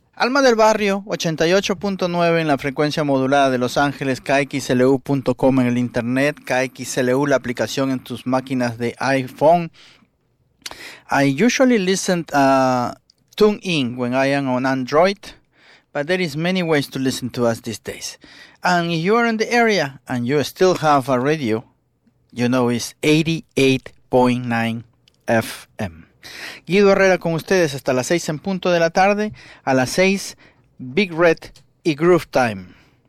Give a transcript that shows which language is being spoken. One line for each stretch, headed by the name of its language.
Spanish: Alma del Barrio, 88.9 en la frecuencia modulada de Los Ángeles, KXLU.com en el internet, KXLU, la aplicación en tus máquinas de iPhone.
English: I usually listen to TuneIn when I am on Android, but there is many ways to listen to us these days. And if you are in the area and you still have a radio, you know it's 88.9 FM.
Spanish: Guido Herrera con ustedes hasta las 6 en punto de la tarde, a las 6, Big Red y Groove Time.